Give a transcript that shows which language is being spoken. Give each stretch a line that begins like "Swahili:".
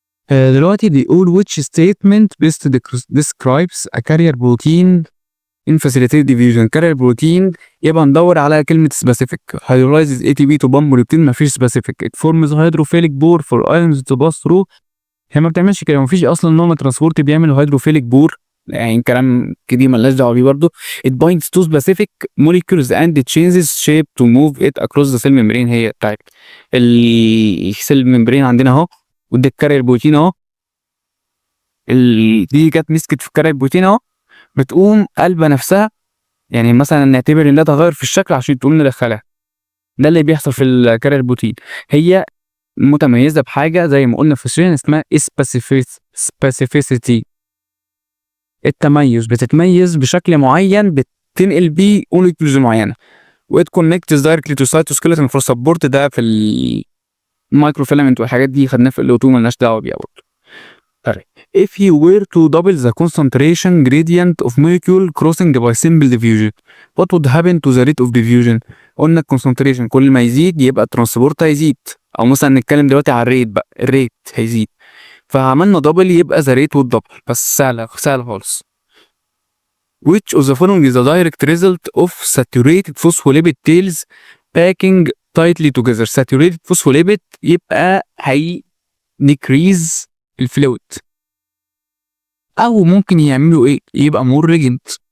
English: دلوقتي بيقول which statement best describes a carrier protein in facilitated diffusion.
Arabic: carrier protein يبقى ندور على كلمة specific.
English: hydrolyzes ATP to bomb protein، مفيش specific. it forms hydrophilic bore for ions to pass through.
Arabic: هي ما بتعملش كده، مفيش اصلا نوع ترانسبورت بيعمل هيدروفيليك بور، يعني كلام كده مالناش دعوه بيه برضه.
English: it binds to specific molecules and it changes shape to move it across the cell membrane.
Arabic: هي بتاعت السيل ممبرين عندنا اهو، ودي الكارير بروتين اهو، دي جت مسكت في الكارير بروتين اهو، بتقوم قلبه نفسها، يعني مثلا نعتبر ان ده تغير في الشكل عشان تقوم ندخلها. ده اللي بيحصل في الكارير بروتين. هي متميزه بحاجه زي ما قلنا في السيشن اسمها specificity. التميز، بتتميز بشكل معين بتنقل بيه موليكيولز معينه.
English: What connects directly to cytoskeleton for support.
Arabic: ده في المايكرو فيلامنت والحاجات دي خدناها في الاوتو، مالناش دعوه بيها برضه. طيب
English: if you were to double the concentration gradient of molecule crossing by simple diffusion, what would happen to the rate of diffusion؟
Arabic: قلنا الكونسنتريشن كل ما يزيد يبقى الترانسبورت هيزيد، او مثلا نتكلم دلوقتي على الريت بقى، الريت هيزيد، فعملنا دبل يبقى ذا ريت والدبل. بس سهله سهله خالص.
English: which of the following is the direct result of saturated phospholipid tails packing tightly together؟ saturated phospholipid
Arabic: يبقى هي
English: decrease الفلويد،
Arabic: او ممكن يعملوا ايه؟ يبقى مور ريجنت.